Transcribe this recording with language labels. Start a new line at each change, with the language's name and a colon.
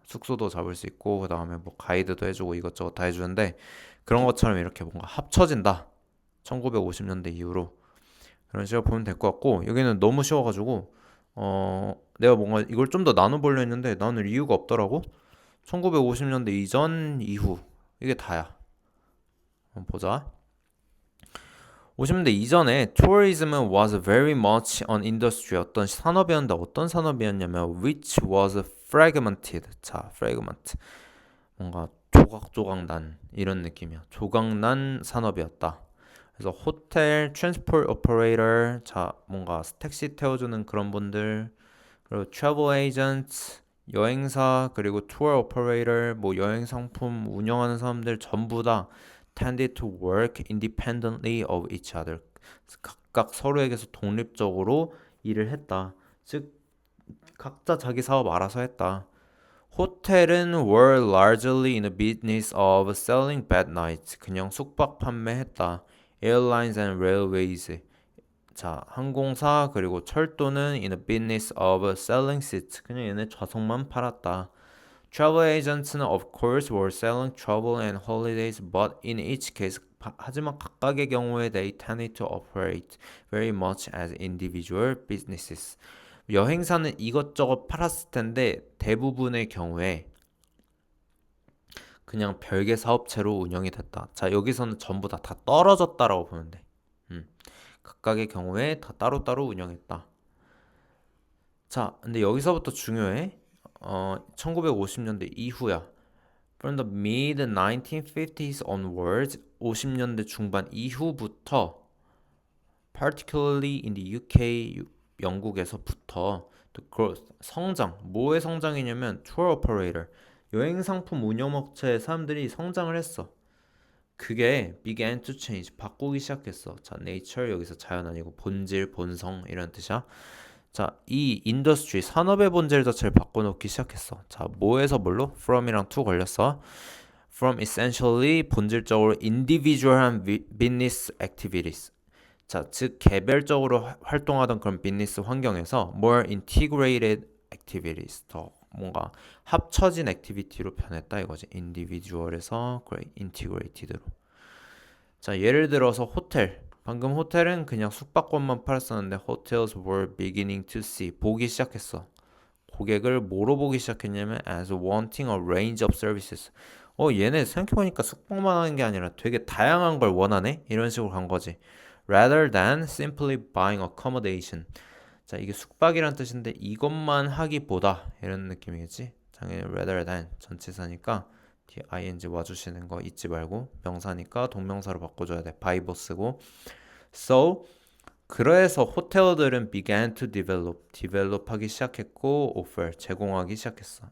Korean: 숙소도 잡을 수 있고 그다음에 뭐 가이드도 해주고 이것저것 다 해주는데 그런 것처럼 이렇게 뭔가 합쳐진다. 1950년대 이후로 그런 식으로 보면 될 것 같고 여기는 너무 쉬워가지고 내가 뭔가 이걸 좀 더 나눠보려 했는데 나눌 이유가 없더라고. 1950년대 이전 이후 이게 다야. 한번 보자. 50년대 이전에
English: tourism was very much an industry.
Korean: 어떤 산업이었는데 어떤 산업이었냐면
English: which was fragmented.
Korean: 자, fragment. 뭔가 조각조각 난 이런 느낌이야. 조각난 산업이었다. 그래서 호텔, 트랜스포트 오퍼레이터, 자, 뭔가 택시 태워주는 그런 분들, 그리고 트래블 에이전트, 여행사, 그리고 투어 오퍼레이터, 뭐 여행 상품 운영하는 사람들 전부 다
English: tended to work independently of each other.
Korean: 각각 서로에게서 독립적으로 일을 했다. 즉 각자 자기 사업 알아서 했다.
English: 호텔은 were largely in the business of selling bed nights.
Korean: 그냥 숙박 판매했다.
English: Airlines and railways.
Korean: 자, 항공사 그리고 철도는
English: in the business of selling seats.
Korean: 그냥 얘네 좌석만 팔았다.
English: Travel agents는 of course were selling travel and holidays, but in each case
Korean: 하지만 각각의 경우에
English: they tended to operate very much as individual businesses.
Korean: 여행사는 이것저것 팔았을 텐데 대부분의 경우에 그냥 별개 사업체로 운영이 됐다. 자, 여기서는 전부 다 떨어졌다라고 보면 돼. 각각의 경우에 다 따로따로 운영했다. 자, 근데 여기서부터 중요해. 1950년대 이후야.
English: From the mid 1950s onwards,
Korean: 50년대 중반 이후부터,
English: particularly in the UK,
Korean: 영국에서부터
English: the growth, 성장.
Korean: 뭐의 성장이냐면 tour operator, 여행 상품 운영업체의 사람들이 성장을 했어. 그게
English: began to change,
Korean: 바꾸기 시작했어. 자, nature 여기서 자연 아니고 본질, 본성 이런 뜻이야. 자, 이 인더스트리 산업의 본질 자체를 바꿔놓기 시작했어. 자, 뭐에서 뭘로? from이랑 to 걸렸어.
English: From essentially
Korean: 본질적으로
English: individual한 business activities.
Korean: 자, 즉 개별적으로 활동하던 그런 비즈니스 환경에서
English: more integrated activities,
Korean: 더 뭔가 합쳐진 액티비티로 변했다 이거지. individual에서 integrated로. 자, 예를 들어서 호텔. 방금 호텔은 그냥 숙박권만 팔았었는데
English: hotels were beginning to see,
Korean: 보기 시작했어. 고객을 뭐로 보기 시작했냐면
English: as wanting a range of services.
Korean: 얘네 생각해보니까 숙박만 하는 게 아니라 되게 다양한 걸 원하네? 이런 식으로 간 거지.
English: rather than simply buying accommodation.
Korean: 자, 이게 숙박이란 뜻인데 이것만 하기보다 이런 느낌이겠지. 당연히 rather than 전치사니까 ing 와주시는 거 잊지 말고 명사니까 동명사로 바꿔줘야 돼. by 뭐 쓰고 so 그래서 호텔들은
English: began to develop
Korean: 하기 시작했고 offer 제공하기 시작했어.